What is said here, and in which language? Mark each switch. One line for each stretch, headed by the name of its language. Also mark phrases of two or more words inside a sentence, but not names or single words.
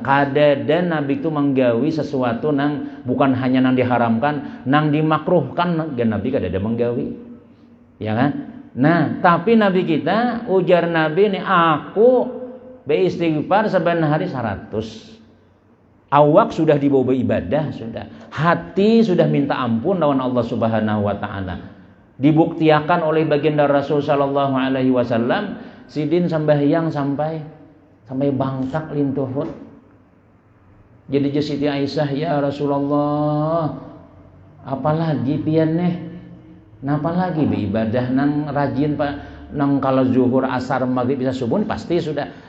Banjar: Kadada Nabi itu menggawi sesuatu nang bukan hanya nang diharamkan, nang dimakruhkan, dan Nabi kadada menggawi, ya kan? Nah, tapi Nabi kita, ujar Nabi ini, aku beristighfar saban hari 100. Awak sudah dibawa ibadah, sudah hati sudah minta ampun lawan Allah
Arabic: سبحانه وتعالى.
Banjar: Dibuktiakan oleh baginda Rasul
Arabic: صلى الله عليه وسلم,
Banjar: sidin sembahyang sampai bangkak lintuhut. Jadi Siti Aisyah,
Arabic: يا رسول الله,
Banjar: apalagi pian nih? Napa lagi beribadah nang rajin Pak, nang kalau zuhur, asar, maghrib, bisa subuh pasti sudah.